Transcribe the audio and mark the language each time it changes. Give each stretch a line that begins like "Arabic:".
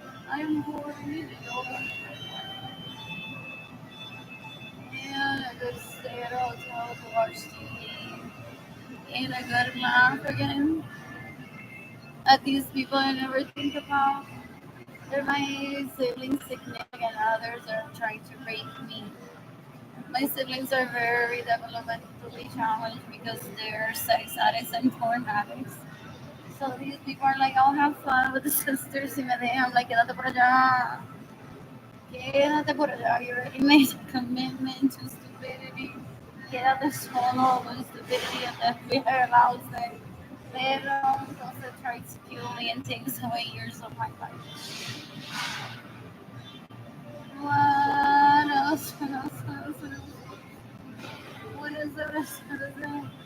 English: I'm horny, and I go to stay at a hotel to watch TV, and I gotta laugh again at these people I never think about. They're my siblings' significant others are trying to rape me. My siblings are very developmentally challenged because they're sex addicts and porn addicts. So these people are like, I'll have fun with the sisters.
Spanish: Y me dejan, like, quédate por allá. Quédate por allá.
English: You already made a commitment to stupidity.
Spanish: Quédate solo
English: with stupidity and the fear allows it.
Spanish: Pero entonces
English: try to kill me and takes away years of my life. What else? What else? What else? What else? What is it? What is it?